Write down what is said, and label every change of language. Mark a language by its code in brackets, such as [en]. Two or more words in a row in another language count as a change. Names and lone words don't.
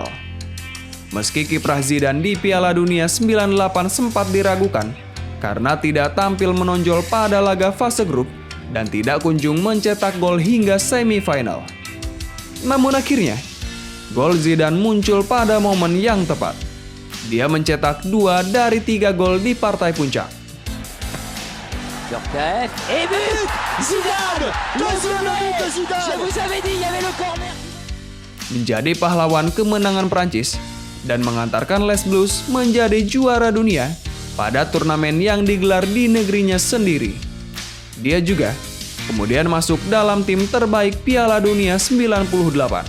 [id] Meski kiprah Zidane di Piala Dunia 98 sempat diragukan karena tidak tampil menonjol pada laga fase grup dan tidak kunjung mencetak gol hingga semifinal. Namun akhirnya, gol Zidane muncul pada momen yang tepat. Dia mencetak 2 dari 3 gol di partai puncak. [fr] Cortez et but! Zidane! Deuxième but de Zidane! Je vous avais dit, il y avait le corner. [id] Menjadi pahlawan kemenangan Prancis dan mengantarkan Les Bleus menjadi juara dunia pada turnamen yang digelar di negerinya sendiri. Dia juga kemudian masuk dalam tim terbaik Piala Dunia 98.